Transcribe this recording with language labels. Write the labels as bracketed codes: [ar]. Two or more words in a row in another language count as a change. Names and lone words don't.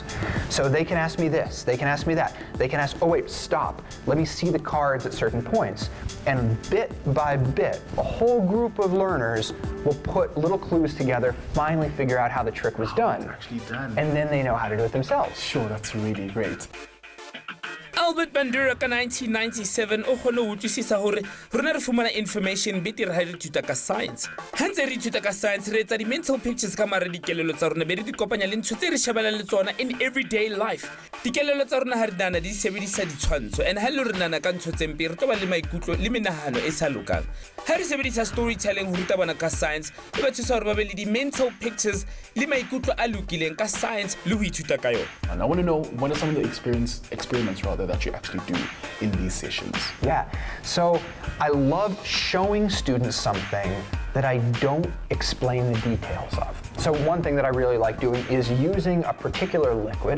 [en] So they can ask me this, they can ask me that, they can ask, oh wait, stop, let me see the cards at certain points. And bit by bit, a whole group of learners will put little clues together, finally figure out how the trick was done. It's actually done. And then they know how to do it themselves. Sure, that's really great. [st] Albert Bandura ka 1997 o kgone ho utlwisisa hore rona re fumana information betere ha re ithuta ka science. Ha ntse re ithuta ka science re etsa di-mental pictures ka mare dikelelo tsa rona be re di kopanya le ntho tse re shebelang le tsona [en] in everyday life. [st] Dikelelo tsa rona ha re nana di sebedisa ditshwantsho and ha le re nana ka ntho tse mpe re toba le maikutlo le menahano e sa lokang. Ha re sebedisa storytelling ho ruta bana ka science e ba thusa hore ba be le di-mental pictures le maikutlo a lokileng ka science le ho ithuta ka yona. [en] And I want to know, what are some of the experiments that you actually do in these sessions? Yeah, so I love showing students something that I don't explain the details of. So one thing that I really like doing is using a particular liquid.